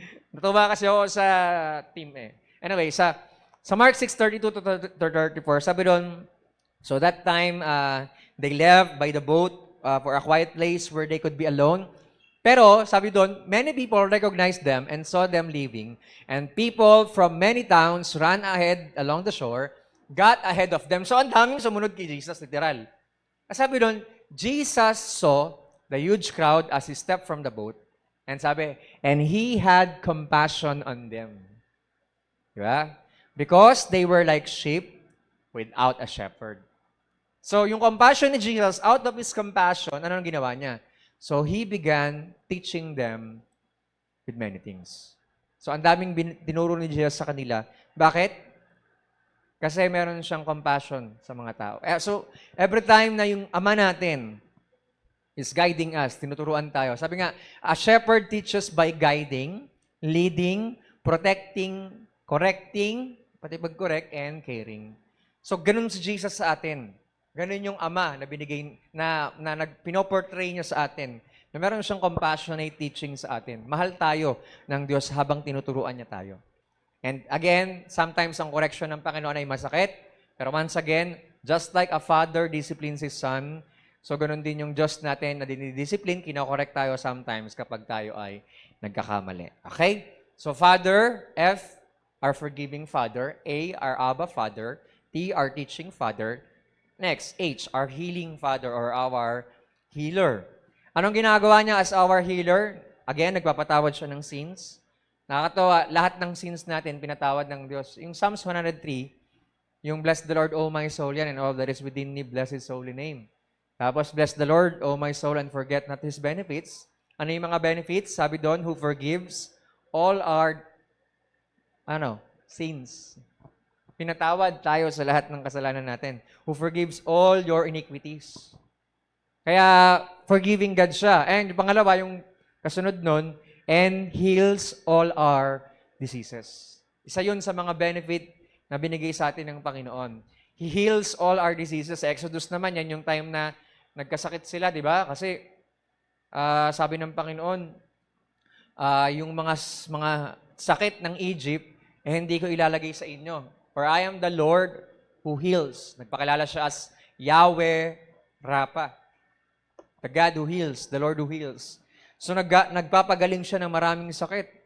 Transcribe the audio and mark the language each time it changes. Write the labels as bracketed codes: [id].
[tl] Natuwa kasi ako sa team [en] Anyway, sa Mark 6:32 to 34, sabi doon, so that time, they left by the boat for a quiet place where they could be alone. [tl] Pero, sabi doon, [en] many people recognized them and saw them leaving. And people from many towns ran ahead along the shore, got ahead of them. [tl] So, ang daming sumunod kay Jesus, literal. [en] Sabi doon, Jesus saw the huge crowd as He stepped from the boat. And sabi, and He had compassion on them. Diba? Because they were like sheep without a shepherd. [tl] So, yung compassion ni Jesus, [en] out of His compassion, [tl] ano ang ginawa niya? [en] So, He began teaching them with many things. [tl] So, ang daming tinuro ni Jesus sa kanila. Bakit? Kasi meron siyang compassion sa mga tao. So, every time na yung Ama natin [en] is guiding us, [tl] tinuturuan tayo. [en] Sabi nga, a shepherd teaches by guiding, leading, protecting, correcting, [tl] pati pag-correct, [en] and caring. [tl] So, ganun si Jesus sa atin. Ganun yung Ama na binigay, na pinoportray niya sa atin. Na meron siyang compassionate teaching sa atin. Mahal tayo ng Diyos habang tinuturuan niya tayo. And again, sometimes ang correction ng Panginoon ay masakit. Pero once again, [en] just like a father disciplines his son, [tl] so ganun din yung Diyos natin na dinidiscipline, kinokorek tayo sometimes kapag tayo ay nagkakamali. Okay? [en] So Father, F, our forgiving Father. A, our Abba Father. T, our teaching Father. Next, H, our healing Father or our healer. [tl] Anong ginagawa niya [en] as our healer? [tl] Again, nagpapatawad siya ng sins. Nakakatawa, lahat ng sins natin, pinatawad ng Diyos. [en] Yung Psalms 103, yung bless the Lord, O my soul, yan, and all that is within me, bless His holy name. Tapos, bless the Lord, O my soul, and forget not His benefits. [tl] Ano yung mga benefits? Sabi doon, [en] who forgives all our sins. [tl] Pinatawad tayo sa lahat ng kasalanan natin. [en] Who forgives all your iniquities. Kaya, forgiving God siya. And [tl] pangalawa, yung kasunod nun, [en] and heals all our diseases. [tl] Isa yun sa mga benefit na binigay sa atin ng Panginoon. [en] He heals all our diseases. [tl] Sa Exodus naman, yan yung time na nagkasakit sila, di ba? Kasi, sabi ng Panginoon, yung mga sakit ng Egypt, hindi ko ilalagay sa inyo. [en] For I am the Lord who heals. [tl] Nagpakilala siya as [en] Yahweh Rapha. The God who heals, the Lord who heals. [tl] So nagpapagaling siya ng maraming sakit.